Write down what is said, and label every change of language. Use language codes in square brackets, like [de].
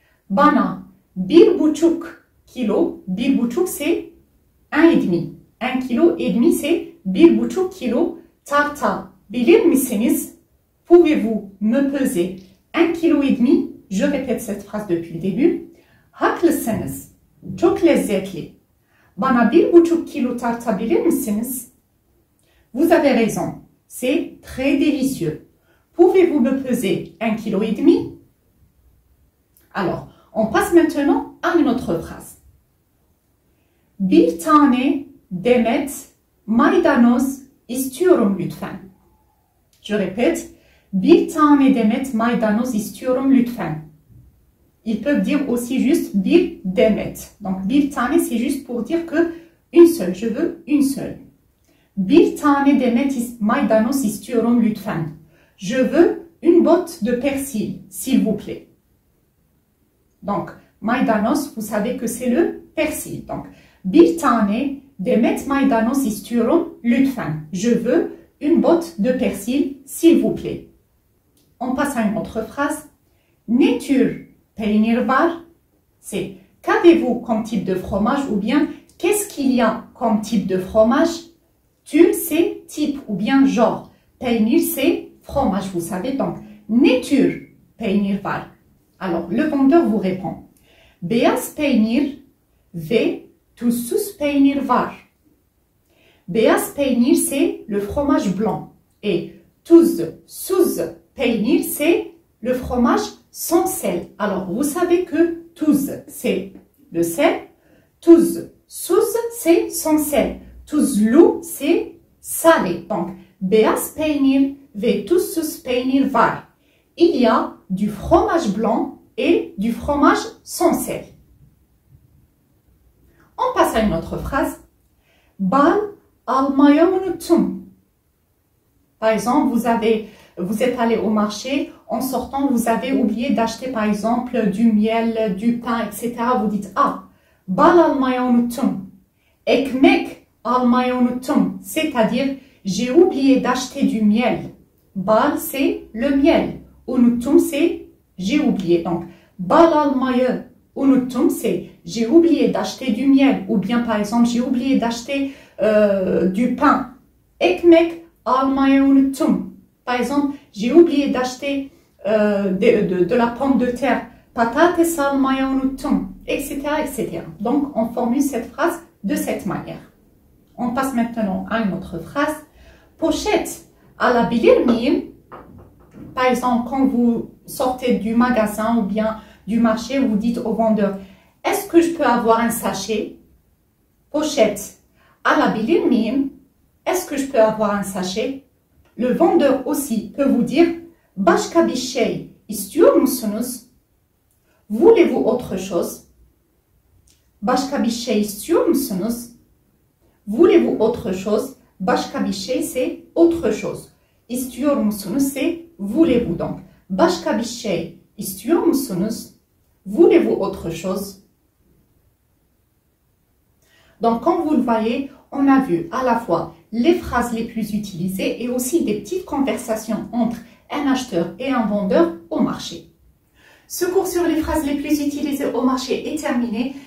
[tr] Bana 1,5 kilo. 1,5 c'est 1,5. [fr] 1,5 kg c'est 1,5 kilo. [tr] Tartabilir misiniz? [fr] Pouvez-vous me peser 1,5 kg? Je répète cette phrase depuis le début. [tr] Haklısınız. Çok lezzetli. Bana 1,5 kilo tartabilir misiniz? [fr] Vous avez raison. C'est très délicieux. Pouvez-vous me peser 1,5 kg? Alors, on passe maintenant à une autre phrase. [tr] Bir tane demet maydanoz istiyorum lütfen. [fr] Je répète. [tr] Bir tane demet maydanoz istiyorum lütfen. [fr] Ils peuvent dire aussi juste [tr] bir demet. [fr] Donc, [tr] bir tane, [fr] c'est juste pour dire que une seule. Je veux une seule. [tr] Bir tane demet maydanoz istiyorum lütfen. [fr] Je veux une botte de persil, s'il vous plaît. Donc, maydanoz, vous savez que c'est le persil. [tr] Donc, bir tane demet maydanoz istiyorum lütfen. [fr] Je veux une botte de persil, s'il vous plaît. On passe à une autre phrase. [tr] Ne tür peynir var? [fr] C'est qu'avez-vous comme type de fromage, ou bien qu'est-ce qu'il y a comme type de fromage? Tür, c'est type ou bien genre. Peynir, c'est fromage, vous savez. Donc, [tr] ne tür peynir var? [fr] Alors, le vendeur vous répond. [tr] Beyaz peynir ve tuzsuz peynir var. [fr] Beyaz peynir, c'est le fromage blanc. Et tuzsuz peynir, c'est le fromage sans sel. Alors, vous savez que tuz, c'est le sel. Tuzsuz, c'est sans sel. Tuzlu, c'est salé. [tr] Donc, beyaz peynir ve tuzsuz peynir var. [fr] Il y a du fromage blanc et du fromage sans sel. On passe à une autre phrase. [tr] Bal almayı unuttum. [fr] Par exemple, vous êtes allé au marché, en sortant, vous avez oublié d'acheter par exemple du miel, du pain, etc. Vous dites, ah, [tr] bal almayı unuttum. Ekmek almayı unuttum. [fr] C'est-à-dire, j'ai oublié d'acheter du miel. Bal, c'est le miel. unuttum, c'est j'ai oublié. Donc, [tr] bal almayı unuttum, [fr] c'est j'ai oublié d'acheter du miel. Ou bien, par exemple, j'ai oublié d'acheter du pain. [tr] Ekmek almayı unuttum. [fr] Par exemple, j'ai oublié d'acheter de la pomme de terre. [tr] Patates almayı unuttum, etc., etc. [fr] Donc, on formule cette phrase de cette manière. On passe maintenant à une autre phrase. [tr] Pochette alabilir miyim? [fr] Par exemple, quand vous sortez du magasin ou bien du marché, vous dites au vendeur, est-ce que je peux avoir un sachet? [tr] Pochette alabilir miyim? [fr] Est-ce que je peux avoir un sachet? Le vendeur aussi peut vous dire, [tr] başka bir şey istiyor musunuz? [fr] Voulez-vous autre chose? [tr] Başka bir şey istiyor musunuz? [fr] Voulez-vous autre chose? [tr] Başka bir şey, [fr] c'est autre chose. [tr] İstiyor musunuz, [fr] c'est voulez-vous. [tr] Donc, başka bir şey istiyor musunuz? [fr] Voulez-vous autre chose? Donc, comme vous le voyez, on a vu à la fois les phrases les plus utilisées et aussi des petites conversations entre un acheteur et un vendeur au marché. Ce cours sur les phrases les plus utilisées au marché est terminé.